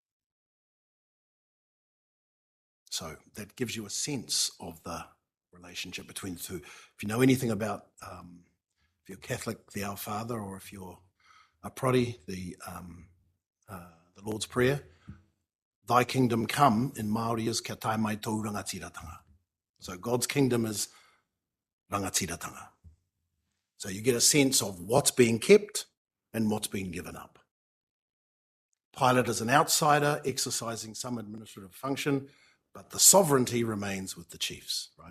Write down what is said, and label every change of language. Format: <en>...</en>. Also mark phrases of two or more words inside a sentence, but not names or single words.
<en>So that gives you a sense of the relationship between the two. If you know anything about, if you're Catholic, the Our Father, or if you're a Protestant, the Lord's Prayer, Thy kingdom come in Māori is</en> <mi>kia tae mai tau rangatiratanga.</mi> <en>So God's kingdom is rangatiratanga. So you get a sense of what's being kept and what's being given up. Pilate is an outsider exercising some administrative function, but the sovereignty remains with the chiefs, right?</en>